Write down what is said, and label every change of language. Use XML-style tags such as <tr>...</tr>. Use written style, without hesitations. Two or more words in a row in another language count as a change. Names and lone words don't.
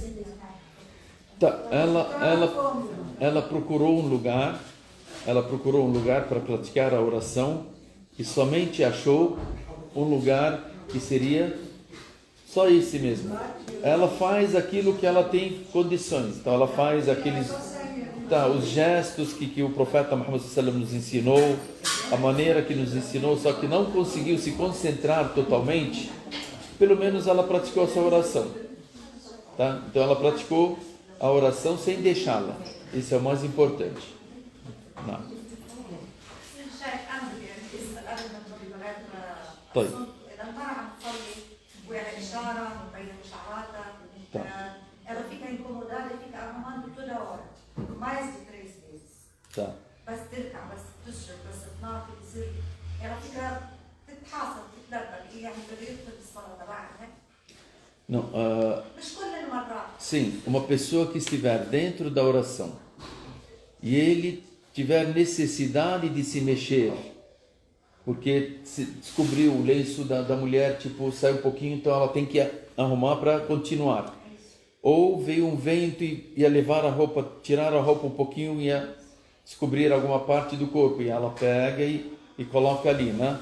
<pt>Tá, ela procurou um lugar para praticar a oração e somente achou um lugar que seria só esse mesmo. Ela faz aquilo que ela tem condições. Então ela faz aqueles os gestos que o profeta Muhammad</pt> <ar>صلى الله عليه وسلم</ar> <pt>nos ensinou, a maneira que nos ensinou, só que não conseguiu se concentrar totalmente, pelo menos ela praticou a sua oração. Tá? Então ela praticou a oração sem deixá-la. Isso é o mais importante. Não. طيب. Ela fica incomodada e fica arrumando toda hora, mais de 3 vezes. Tá.</pt> <ar>بس ترجع بس تشرب بس تناقض يصير</ar> <pt>ela fica</pt> <ar>تتحاصر تتلبك يعني بيدخل الصلاة تبعها.</ar> <pt>Não,</pt> <ar>مش كل المرات.</ar> <pt>sim, uma pessoa que estiver dentro da oração e ele tiver necessidade de se mexer, porque se descobriu o lenço da mulher, tipo, sai um pouquinho, então ela tem que arrumar para continuar. Ou veio um vento e ia levar a roupa, tirar a roupa um pouquinho e ia descobrir alguma parte do corpo, e ela pega e coloca ali, né?</pt>